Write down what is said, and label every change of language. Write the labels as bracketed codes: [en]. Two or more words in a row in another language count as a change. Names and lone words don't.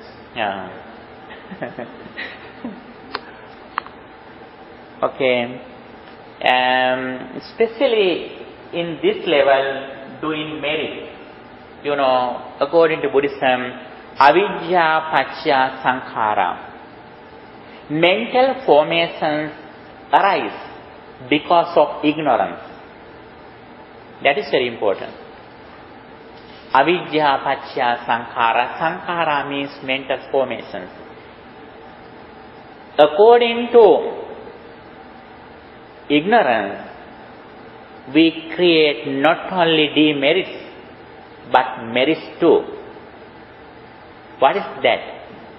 [en] Yeah. Okay. Especially in this level, doing merit. According to Buddhism, [pi] avidya paccaya sankhara. [en] Mental formations arise because of ignorance. That is very important. [pi] Avidya paccaya sankhara. [en] Sankhara means mental formations. According to ignorance, we create not only demerits, but merits too. What is that?